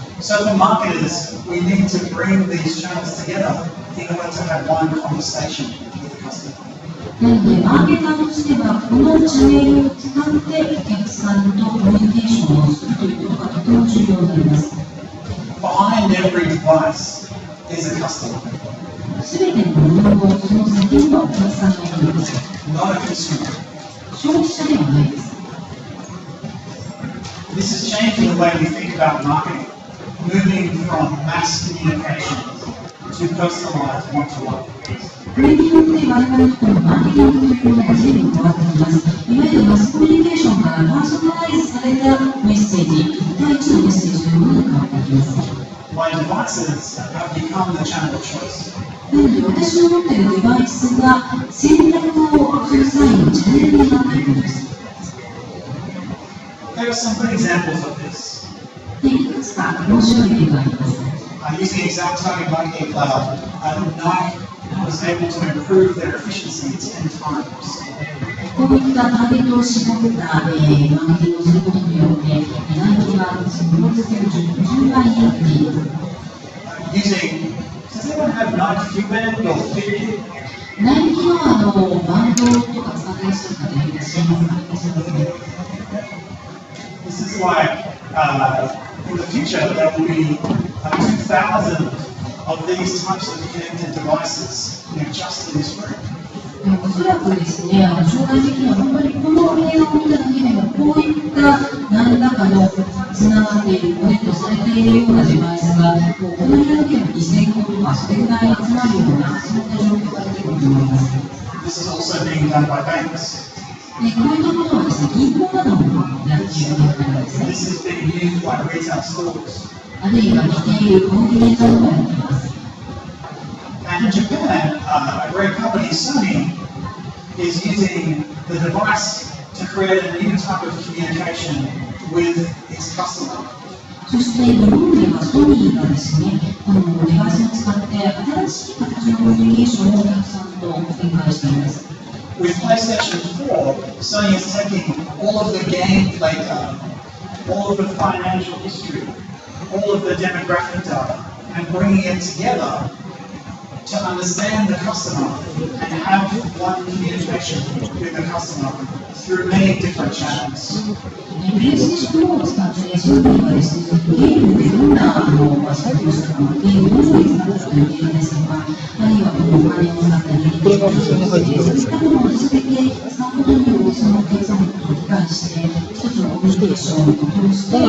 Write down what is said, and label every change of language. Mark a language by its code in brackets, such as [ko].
[en] So for marketers, we need to bring these channels together in order to have one conversation with the customer. [ja] なので、マーケターとしては、このチャンネルを使ってお客さんとコミュニケーションをするということがとても重要になります。 [en] Behind every device is a customer, [ja] すべてのものをその先にはお客さんがいるんです。 [en] not a consumer. [ja] 消費者ではないです。 [en] This is changing the way we think about marketing, moving from mass communication to personalized one-to-one. [ja] これによって我々のこのマーケティングというものが随分変わってきます。いわゆるマスコミュニケーションからパーソナライズされたメッセージ、1対1のメッセージというものに変わってきます。 [en] My devices have become the channel of choice. [ja] なので、私の持っているデバイスが選択をする際のチャンネルになっているんです。 [en] There are some good examples of this. [ja] で、いくつか面白い例があります。 [en] Using ExactTarget Marketing Cloud, Nike was able to improve their efficiency 10 times. [ja] こういったターゲットを絞ったマーケティングをすることによって、ナイキはそのプロセスを10倍になっている。 [en] Does anyone have Nike Q-Band or Fitbit? [ja] ナイキのバンドとか使っていらっしゃる方いらっしゃいますか？ [en] This is like, in the future, there will be 2,000 of these types of connected devices, just in this room. [ja] おそらくですね、将来的には本当にこの映画を見ただけでも、こういった何らかのつながっている、コネクトされているようなデバイスが、もうこの映画だけでも2000個とか、それぐらい集まるような、そういった状況が出てくると思います。 [en] This is also being done by banks. [ja] で、こういったことはですね、銀行などもやっているわけなんですね。 [en] This is being used by retail stores. [ja] あるいは似ているコンビニエンスなどもやっています。 [en] And in Japan, a great company, Sony, is using the device to create a new type of communication with its customer. [ja] そして日本ではソニーがですね、このデバイスを使って新しい形のコミュニケーションをお客さんと展開しています。 [en] With PlayStation 4, Sony is taking all of the gameplay data, all of the financial history, all of the demographic data and bringing it together to understand the customer and have one communication with the customer through many different channels. [ja] プレイステーションを使って、その時はですね、ゲームでどんな作業をするか、ゲームをどのように使うかというゲームですとか、あるいはお金を使ったり、そういったものを続けて使うことによって、そのお客様のことを理解して、一つのコミュニケーションを通して、